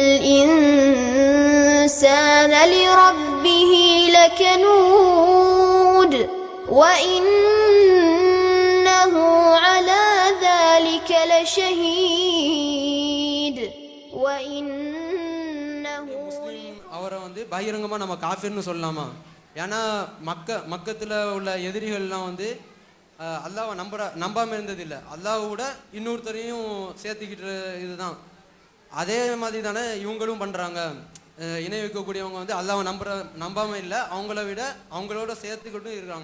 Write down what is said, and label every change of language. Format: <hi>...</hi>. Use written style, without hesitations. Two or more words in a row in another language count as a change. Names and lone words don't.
<ar>الإنسان لربه لكنود وإنه على ذلك لشهيد وإنه</ar> <ta>அவரை பகிரங்கமாக நம்ம காஃபிர்னு சொல்லலாமா? ஏன்னா மக்கத்தில் உள்ள எதிரிகள்லாம் அல்லாவை நம்பாமல் இருந்ததில்லை, அல்லாவோட இன்னொருத்தரையும் சேர்த்துக்கிட்டு இதுதான். அதே மாதிரி தானே இவங்களும் பண்ணுறாங்க. இணை வைக்கக்கூடியவங்க அல்லாவை நம்பாமல் இல்லை, அவங்களோட சேர்த்துக்கிட்டும் இருக்காங்க.</ta>